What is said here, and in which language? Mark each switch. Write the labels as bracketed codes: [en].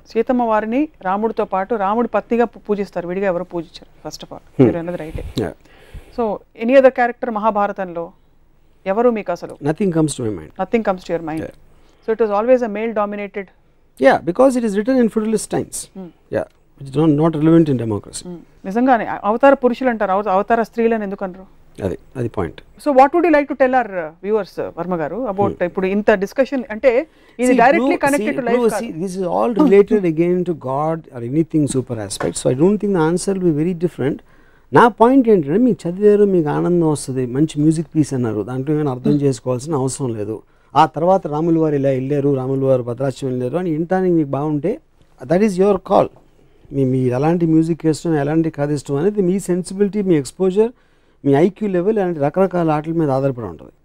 [te] సీతమ్మ వారిని రాముడితో పాటు రాముడి పత్నిగా పూజిస్తారు, విడిగా ఎవరు పూజించారు. [en] first of all [te] మీరు అన్నది రైటే. [en] so any other character [te] మహాభారతంలో ఎవరు మీకు అసలు? [en] Nothing comes to my mind. Nothing comes to your mind. So it was always a male dominated. Yeah, because it is written in feudalist times. Yeah, which is not relevant in democracy. [te] నిజంగానే అవతార పురుషులు అంటారు, అవతార స్త్రీలను ఎందుకు అనరు? అది point. [en] so what would you like to tell our viewers Varma garu about [te] ఇప్పుడు ఇంత [en] Discussion? [te] అంటే ఇది [en] Directly connected to life. This is all related again to God or anything super aspect. So I don't think the answer will be very different. [te] నా point ఏంటంటే మీకు చదివారు, మీకు ఆనందం వస్తుంది, మంచి మ్యూజిక్ పీస్ అన్నారు, దాంట్లో ఏమైనా అర్థం చేసుకోవాల్సిన అవసరం లేదు. ఆ తర్వాత రాములు వారు ఇలా వెళ్ళారు, రాములు వారు భద్రాచలం వెళ్ళారు అని వినటానికి మీకు బాగుంటే [en] That is your call. [te] మీరు ఎలాంటి మ్యూజిక్ ఇష్టం, ఎలాంటి కథ ఇష్టం అనేది మీ సెన్సిబిలిటీ, మీ ఎక్స్పోజర్, మీ ఐక్యూ లెవెల్ అలాంటి రకరకాల ఆటల మీద ఆధారపడి ఉంటుంది.